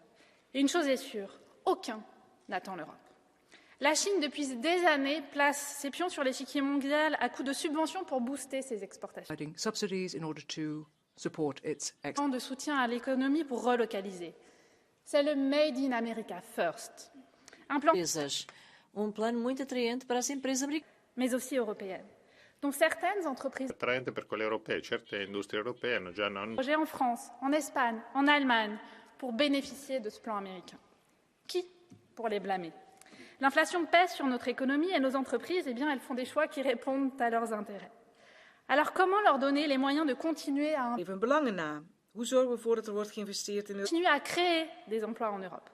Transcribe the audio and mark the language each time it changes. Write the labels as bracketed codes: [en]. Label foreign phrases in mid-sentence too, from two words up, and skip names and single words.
[fr] Et une chose est sûre, aucun n'attend l'Europe. La Chine, depuis des années, place ses pions sur l'échiquier mondial à coups de subventions pour booster ses exportations. De soutien à l'économie pour relocaliser. C'est le [en] Made in America First. [fr] Un plan [pt] plano muito atraente para as empresas americanas. [fr] Mais aussi européennes. Donc certaines entreprises [it] attraente per quelle europee, certe industrie europee hanno già [fr] projet en France, en Espagne, en Allemagne pour bénéficier de ce plan américain. Qui pour les blâmer? L'inflation pèse sur notre économie et nos entreprises, eh bien, elles font des choix qui répondent à leurs intérêts. Alors comment leur donner les moyens de continuer à créer des emplois en Europe?